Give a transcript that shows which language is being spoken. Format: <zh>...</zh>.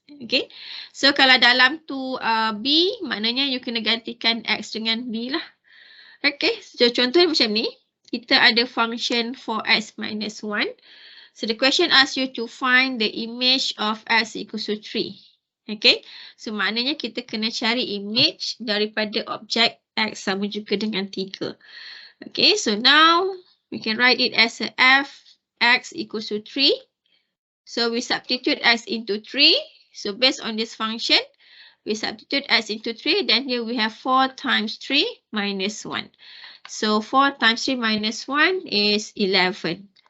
<ms>Okay, so kalau dalam tu b, maknanya you kena gantikan x dengan b lah. Okay, so contoh macam ni. Kita ada function for x minus 1.</ms> <en>So the question asks you to find the image of x equals to 3.</en> <ms>Okay, so maknanya kita kena cari image daripada objek x sama juga dengan 3.</ms> <en>Okay, so now we can write it as a f x equals to 3. So we substitute x into 3. So based on this function, we substitute x into 3. Then here we have 4 times 3 minus 1. So 4 times 3 minus 1 is 11.</en>